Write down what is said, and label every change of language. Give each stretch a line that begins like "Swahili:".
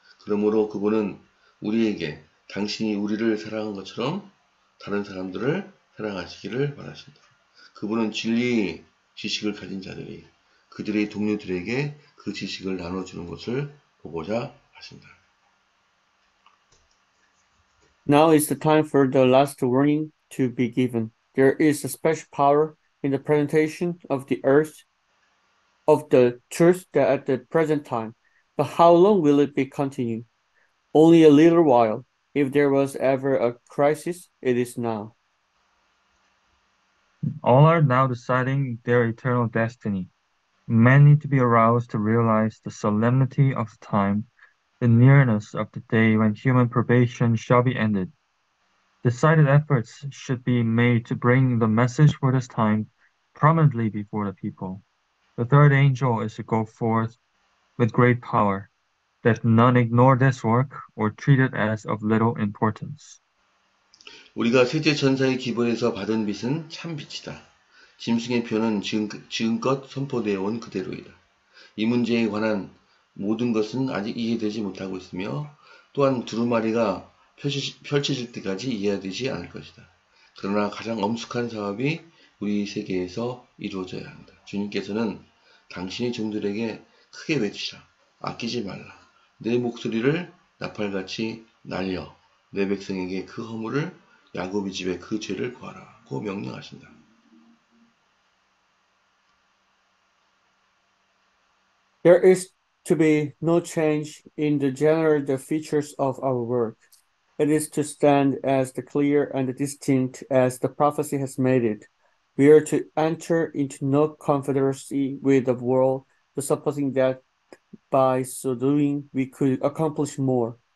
Korean: 그러므로 그분은 우리에게 당신이 우리를 사랑한 것처럼 다른 사람들을 사랑하시기를 바라신다. 그분은 진리 지식을 가진 자들이 그들의 동료들에게 그 지식을 나눠주는 것을 보고자 하신다.
English: Now is the time for the last warning to be given. There is a special power in the presentation of the earth of the truth that at the present time. But how long will it be continued? Only a little while. If there was ever a crisis, it is now. All are now deciding their eternal destiny. Men need to be aroused to realize the solemnity of the time, the nearness of the day when human probation shall be ended. Decided efforts should be made to bring the message for this time prominently before the people. The third angel is to go forth with great power, that none ignore this work or treat it as of little importance.
Korean: 우리가 셋째 천사의 기본에서 받은 빛은 참 빛이다. 짐승의 표는 지금껏 선포되어 온 그대로이다. 이 문제에 관한 모든 것은 아직 이해되지 못하고 있으며 또한 두루마리가 펼쳐질 때까지 이해되지 않을 것이다. 그러나 가장 엄숙한 사업이 우리 세계에서 이루어져야 한다. 주님께서는 당신의 종들에게 크게 외치라. 아끼지 말라. 내 목소리를 나팔같이 날려 내 백성에게 그 허물을 야곱의 집에 그 죄를 구하라고 명령하신다.
English: There is to be no change in the general features of our work. It is to stand as clear and distinct as the prophecy has made it. We are to enter into no confederacy with the world, supposing that by so doing we could accomplish more.